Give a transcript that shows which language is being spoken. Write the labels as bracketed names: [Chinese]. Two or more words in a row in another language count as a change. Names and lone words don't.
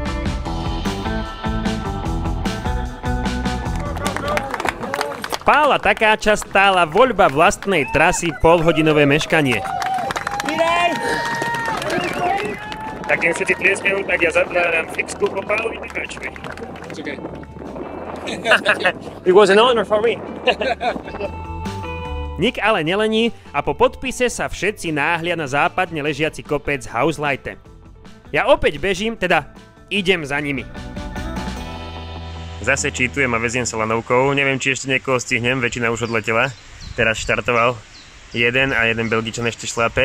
[Slovak] Pála Takáča stála voľba vlastnej trasy polhodinové meškanie. Tak keď všetci tlieskajú, tak ja zatváram fixku po Pálovi Takáčovi. Čakaj. [English] It was an honor for me. [Slovak] Nick ale nelení a po podpise sa všetci náhlia na západne ležiaci kopec Hausleite. Ja opäť bežím, teda idem za nimi. Zase čítujem a veziem sa lanovkou, neviem, či ešte niekoho stihnem, väčšina už odletela. Teraz štartoval jeden a jeden Belgičan ešte šlape.